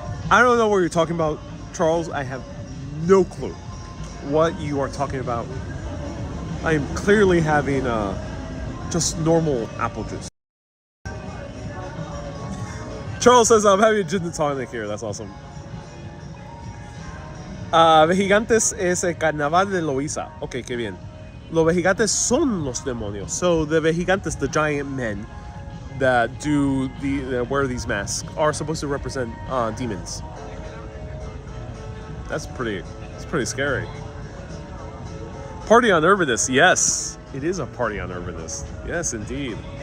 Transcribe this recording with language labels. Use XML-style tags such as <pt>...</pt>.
<en>I don't know what you're talking about, Charles. I have no clue what you are talking about. I am clearly having just normal apple juice. Charles says I'm having a gin and tonic here. That's awesome.</en> <es>Vejigantes es el carnaval de Loíza. Okay, qué bien. Los vejigantes son los demonios.</es> <en>So the vejigantes, the giant men that wear these masks, are supposed to represent demons. That's pretty scary. Party on Urbanist. Yes, it is a party on Urbanist. Yes, indeed.</en>